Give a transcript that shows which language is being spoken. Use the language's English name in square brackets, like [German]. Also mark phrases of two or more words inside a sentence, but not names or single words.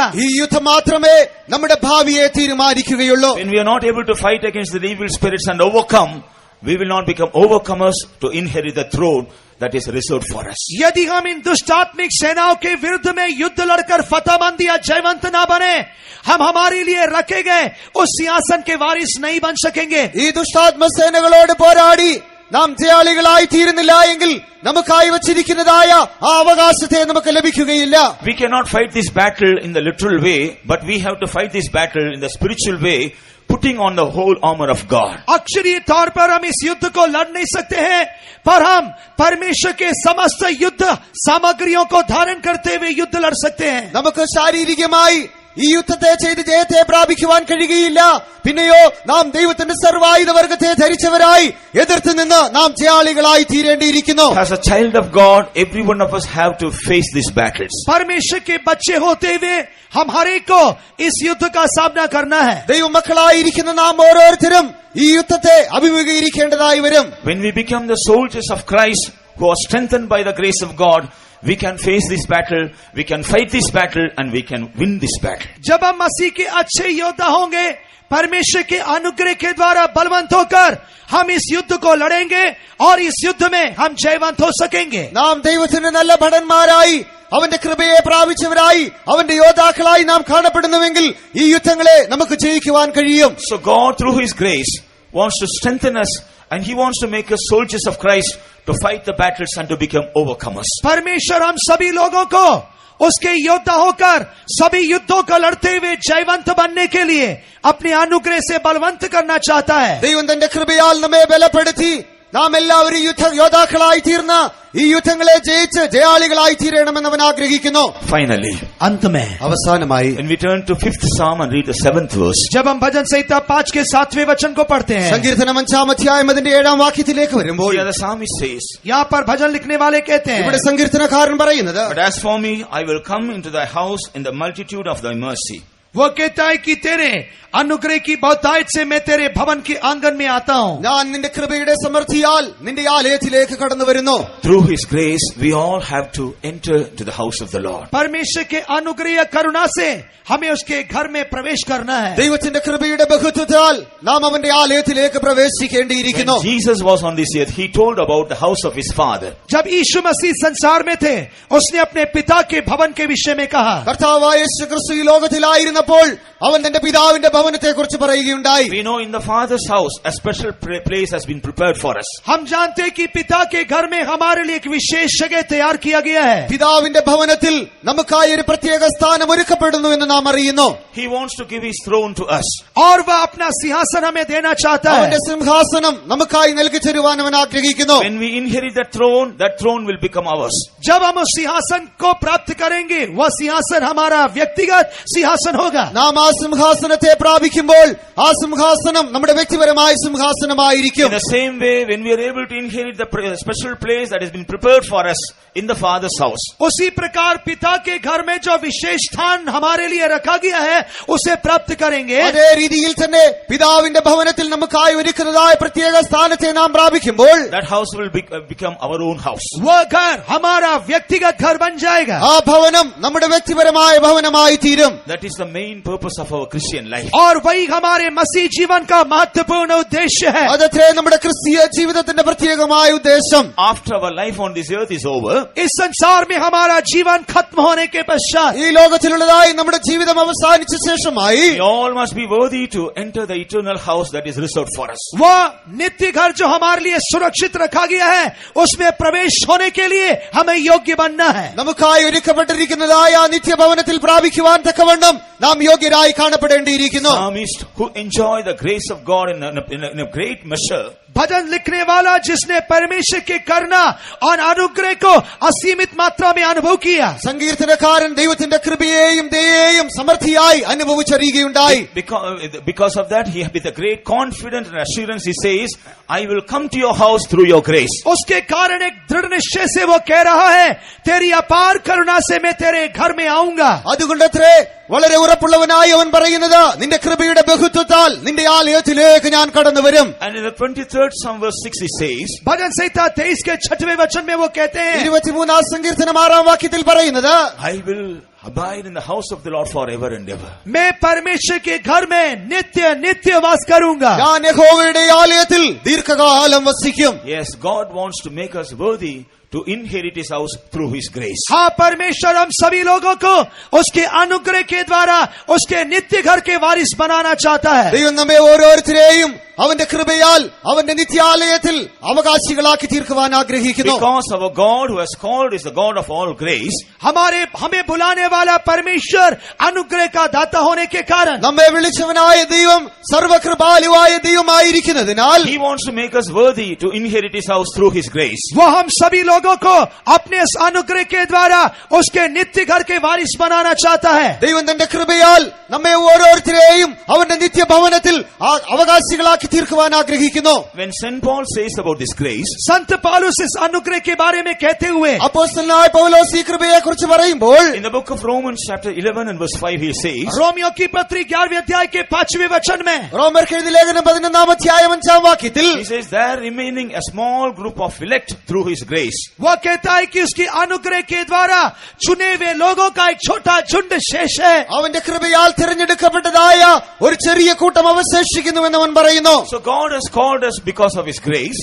[Malayalam] ഈ യുദ്ധം മാത്രമേ നമ്മുടെ ഭാവിയെ തീരുമാനിക്കുകയുള്ളൂ. [English] When we are not able to fight against the evil spirits and overcome, we will not become overcomers to inherit the throne that is reserved for us. [Hindi] यदि हम इन दुष्टात्मिक सेनाओं के विरुद्ध में युद्ध लड़कर फतेहमंद या जयवंत ना बने, हम हमारे लिए रखे गए उस सिंहासन के वारिस नहीं बन सकेंगे. [Malayalam] ഈ ദുഷ്ടാത്മ സേനകളോട് പോരാടി നാം ജയാളികളായി തീരുന്നില്ല എങ്കിൽ നമുക്കായി വച്ചിരിക്കുന്നതായ ആ അവകാശത്തെ നമുക്ക് ലഭിക്കുകയില്ല. [English] We cannot fight this battle in the literal way, but we have to fight this battle in the spiritual way, putting on the whole armor of God. [Hindi] अक्षरीय तौर पर हम इस युद्ध को लड़ नहीं सकते हैं, पर हम परमेश्वर के समस्त युद्ध सामग्रियों को धारण करते हुए युद्ध लड़ सकते हैं. [Malayalam] നമുക്ക് ശാരീരികമായി ഈ യുദ്ധത്തെ ചെയ്ത് ജയത്തെ പ്രാപിക്കുവാൻ കഴിയുകയില്ല. പിന്നെയോ നാം ദൈവത്തിന്റെ സർവായുധ വർഗത്തെ ധരിച്ചവരായി എതിർത്ത് നിന്ന് നാം ജയാളികളായി തീരേണ്ടിയിരിക്കുന്നു. [English] As a child of God, every one of us have to face these battles. [Hindi] परमेश्वर के बच्चे होते हुए हम हर एक को इस युद्ध का सामना करना है. [Malayalam] ദൈവമക്കളായിരിക്കുന്ന നാം ഓരോരുത്തരും ഈ യുദ്ധത്തെ അഭിമുഖീകരിക്കേണ്ടതായി വരും. [English] When we become the soldiers of Christ who are strengthened by the grace of God, we can face this battle, we can fight this battle, and we can win this battle. [Hindi] जब हम मसीह के अच्छे योद्धा होंगे, परमेश्वर के अनुग्रह के द्वारा बलवंत होकर हम इस युद्ध को लड़ेंगे और इस युद्ध में हम जयवंत हो सकेंगे. [Malayalam] നാം ദൈവത്തിന്റെ നല്ല ഭടന്മാരായി അവന്റെ കൃപയെ പ്രാപിച്ചവരായി അവന്റെ യോദ്ധാക്കളായി നാം കാണപ്പെടുന്നുവെങ്കിൽ ഈ യുദ്ധങ്ങളെ നമുക്ക് ജയിക്കുവാൻ കഴിയും. [English] So God, through His grace, wants to strengthen us, and He wants to make us soldiers of Christ to fight the battles and to become overcomers. [Hindi] परमेश्वर हम सभी लोगों को उसके योद्धा होकर सभी युद्धों को लड़ते हुए जयवंत बनने के लिए अपने अनुग्रह से बलवंत करना चाहता है. [Malayalam] ദൈവം തന്റെ കൃപയാൽ നമ്മെ ബലപ്പെടുത്തി നാം എല്ലാവരും യോദ്ധാക്കളായി തീർന്ന ഈ യുദ്ധങ്ങളെ ജയിച്ച് ജയാളികളായി തീരണമെന്ന് അവൻ ആഗ്രഹിക്കുന്നു. [English] Finally, [Hindi] अंत में [Malayalam] അവസാനമായി [English] when we turn to 5th Psalm and read the 7th verse, [Hindi] जब हम भजन संहिता 5 के 7वें वचन को पढ़ते हैं, [Malayalam] സങ്കീർത്തനം 5 അധ്യായം അതിന്റെ 7 വാക്യത്തിലേക്ക് വരുമ്പോൾ [English] here the psalmist says, [Hindi] यहाँ पर भजन लिखने वाले कहते [Malayalam] ഇവിടെ [Hindi] हैं, [Malayalam] സങ്കീർത്തനക്കാരൻ പറയുന്നത്, [English] "But as for me, I will come into thy house in the multitude of thy mercy." [Hindi] वो कहता है कि तेरे अनुग्रह की बहुतायत से मैं तेरे भवन के आंगन में आता हूँ. [Malayalam] ഞാൻ നിന്റെ കൃപയുടെ സമൃദ്ധിയാൽ നിന്റെ ആലയത്തിലേക്ക് കടന്നു വരുന്നു. [English] Through His grace, we all have to enter to the house of the Lord. [Hindi] परमेश्वर के अनुग्रह करुणा से हमें उसके घर में प्रवेश करना है. [Malayalam] ദൈവത്തിന്റെ കൃപയുടെ ബഹുത്വത്താൽ നാം അവന്റെ ആലയത്തിലേക്ക് പ്രവേശിക്കേണ്ടിയിരിക്കുന്നു. [English] When Jesus was on this earth, He told about the house of His Father. [Hindi] जब यीशु मसीह संसार में थे, उसने अपने पिता के भवन के विषय में कहा. [Malayalam] കർത്താവായ യേശുക്രിസ്തു ഈ ലോകത്തിലായിരുന്നപ്പോൾ അവൻ തന്റെ പിതാവിന്റെ ഭവനത്തെ കുറിച്ച് പറയുകയുണ്ടായി. [English] We know in the Father's house, a special place has been prepared for us. [Hindi] हम जानते हैं कि पिता के घर में हमारे लिए एक विशेष जगह तैयार किया गया है. [Malayalam] പിതാവിന്റെ ഭവനത്തിൽ നമുക്കായി ഒരു പ്രത്യേക സ്ഥാനം ഒരുക്കപ്പെടുന്നു എന്ന് നാം അറിയുന്നു. [English] He wants to give His throne to us. [Hindi] और वह अपना सिंहासन हमें देना चाहता है. [Malayalam] അവന്റെ സിംഹാസനം നമുക്കായി നൽകി തരുവാൻ അവൻ ആഗ്രഹിക്കുന്നു. [English] When we inherit that throne will become ours. [Hindi] जब हम उस सिंहासन को प्राप्त करेंगे, वह सिंहासन हमारा व्यक्तिगत सिंहासन हो होगा। [Malayalam] നാം ആ സിംഹാസനത്തെ പ്രാപിക്കുമ്പോൾ ആ സിംഹാസനം നമ്മുടെ വ്യക്തിപരമായ സിംഹാസനമായിരിക്കും. [English] In the same way, when we are able to inherit the special place that has been prepared for us in the Father's house, [Hindi] उसी प्रकार पिता के घर में जो विशेष स्थान हमारे लिए रखा गया है उसे प्राप्त करेंगे। [Malayalam] അതേ രീതിയിൽ തന്നെ പിതാവിന്റെ ഭവനത്തിൽ നമുക്കായി ഒരുക്കുന്നതായ പ്രത്യേക സ്ഥാനത്തെ നാം പ്രാപിക്കുമ്പോൾ [English] that house will become our own house. [Hindi] वह घर हमारा व्यक्तिगत घर बन जाएगा। [Malayalam] ആ ഭവനം നമ്മുടെ വ്യക്തിപരമായ ഭവനമായി തീരും. [English] That is the main purpose of our Christian life. [Hindi] और वही हमारे मसीह जीवन का महत्वपूर्ण उद्देश्य है। [Malayalam] അതത്രേ നമ്മുടെ ക്രിസ്തീയ ജീവിതത്തിന്റെ പ്രത്യേകമായ ഉദ്ദേശം. [English] After our life on this earth is over, [Hindi] इस संसार में हमारा जीवन खत्म होने के पश्चात [Malayalam] ഈ ലോകത്തിലുള്ളതായി നമ്മുടെ ജീവിതം അവസാനിച്ച ശേഷമായി [English] we all must be worthy to enter the eternal house that is reserved for us. [Hindi] वह नित्य घर जो हमारे लिए सुरक्षित रखा गया है उसमें प्रवेश होने के लिए हमें योग्य बनना है। [Malayalam] നമുക്കായി ഒരുക്കപ്പെട്ടിരിക്കുന്നതായ ആ നിത്യഭവനത്തിൽ പ്രാപിക്കുവാൻ തക്കവണ്ണം നാം യോഗ്യരായി കാണപ്പെടേണ്ടിയിരിക്കുന്നു. [English] Psalmist who enjoy the grace of God in a great measure, [Hindi] भजन लिखने वाला जिसने परमेश्वर के करना और अनुग्रह को असीमित मात्रा में अनुभव किया, [Malayalam] സങ്കീർത്തനക്കാരൻ ദൈവത്തിന്റെ കൃപയെയും ദയയെയും സമൃദ്ധിയായി അനുഭവിച്ചറിയുകയുണ്ടായി. [English] because of that, he with a great confidence and assurance he says, I will come to your house through your grace. [Hindi] उसके कारण एक दृढ़ निश्चय से वो कह रहा है, तेरी अपार करुणा से मैं तेरे घर में आऊंगा। [Malayalam] അതുകൊണ്ടത്രേ വളരെ ഉറപ്പുള്ളവനായി അവൻ പറയുന്നത്, നിന്റെ കൃപയുടെ ബഹുത്വത്താൽ നിന്റെ ആലയത്തിലേക്ക് ഞാൻ കടന്നു വരും. [English] And in the 23rd Psalm verse 6 he says, [Hindi] भजन संहिता 23 के 6वें वचन में वो कहते हैं, [Malayalam] 23-ാം സങ്കീർത്തനം 6-ാം വാക്യത്തിൽ പറയുന്നത്, [English] I will abide in the house of the Lord forever and ever. [Hindi] मैं परमेश्वर के घर में नित्य नित्य वास करूंगा। [Malayalam] ഞാൻ യഹോവയുടെ ആലയത്തിൽ ദീർഘകാലം വസിക്കും. [English] Yes, God wants to make us worthy to inherit his house through his grace. [Hindi] हाँ, परमेश्वर हम सभी लोगों को उसके अनुग्रह के द्वारा उसके नित्य घर के वारिस बनाना चाहता है। [Malayalam] ദൈവം നമ്മെ ഓരോരുത്തരെയും അവന്റെ കൃപയാൽ അവന്റെ നിത്യാലയത്തിൽ അവകാശികളാക്കി തീർക്കുവാൻ ആഗ്രഹിക്കുന്നു. [English] Because our God who has called is the God of all grace, [Hindi] हमें बुलाने वाला परमेश्वर अनुग्रह का दाता होने के कारण, [Malayalam] നമ്മെ വിളിച്ചവനായ ദൈവം സർവകൃപാലുവായ ദൈവമായിരിക്കുന്നതിനാൽ [English] he wants to make us worthy to inherit his house through his grace. [Hindi] वो हम सभी लोगों को अपने इस अनुग्रह के द्वारा उसके नित्य घर के वारिस बनाना चाहता है। [Malayalam] ദൈവം തന്റെ കൃപയാൽ നമ്മെ ഓരോരുത്തരെയും അവന്റെ നിത്യഭവനത്തിൽ അവകാശികളാക്കി തീർക്കുവാൻ ആഗ്രഹിക്കുന്നു. [English] When St. Paul says about this grace, [Hindi] संत पौलुस इस अनुग्रह के बारे में कहते हुए [Malayalam] അപ്പോസ്തലനായ പൗലോസ് ഈ കൃപയെ കുറിച്ച് പറയുമ്പോൾ [English] in the book of Romans chapter 11 and verse 5 he says, [Hindi] रोमियो की पत्री 11वें अध्याय के 5वें वचन में, [Malayalam] റോമർക്ക് എഴുതിയ ലേഖനം 11-ാം അധ്യായം 5-ാം വാക്യത്തിൽ [English] he says, there remaining a small group of elect through his grace. [Hindi] वो कहता है कि उसकी अनुग्रह के द्वारा चुने हुए लोगों का एक छोटा झुंड शेष है। [Malayalam] അവന്റെ കൃപയാൽ തിരഞ്ഞെടുക്കപ്പെട്ടതായ ഒരു ചെറിയ കൂട്ടം അവശേഷിക്കുന്നുവെന്ന് അവൻ പറയുന്നു. [English] So God has called us because of his grace.